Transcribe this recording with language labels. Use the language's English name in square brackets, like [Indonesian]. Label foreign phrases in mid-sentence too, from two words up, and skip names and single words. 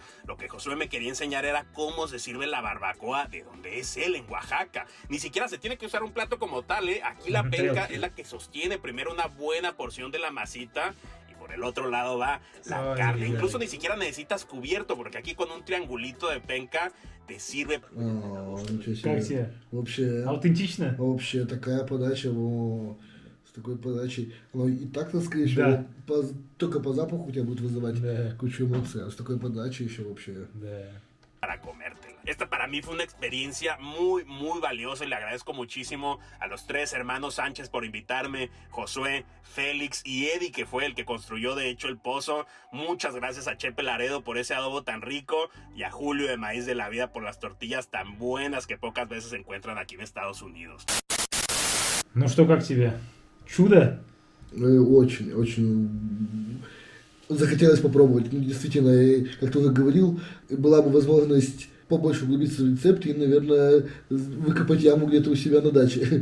[Spanish] Lo que Josué me quería enseñar era cómo se sirve la barbacoa de donde es él, en Oaxaca. Ni siquiera se tiene que usar un plato como tal, ¿eh? Aquí la penca es la que sostiene primero una buena porción de la masita. Por el otro lado va la carne. Incluso ni siquiera necesitas cubierto, porque aquí con un triangulito de penca te sirve. [Russian] О, ничего себе. Как тебе? Вообще, Аутентично? вообще такая подача, с такой подачей. Оно и так-то, скорее Да. всего, только по запаху у тебя будет вызывать Да. кучу эмоций, а с такой подачей еще вообще. Да. [Spanish] Para comértela. Esta para mí fue una experiencia muy, muy valiosa y le agradezco muchísimo a los tres hermanos Sánchez por invitarme, Josué, Félix y Eddie, que fue el que construyó de hecho el pozo. Muchas gracias a Chepe Laredo por ese adobo tan rico y a Julio de Maíz de la Vida por las tortillas tan buenas que pocas veces se encuentran aquí en Estados Unidos. [Russian] Ну что, как тебе? Чудо? Очень, очень захотелось попробовать. Ну, действительно, как ты уже говорил, была бы возможность побольше углубиться в рецепте и, наверное, выкопать яму где-то у себя на даче.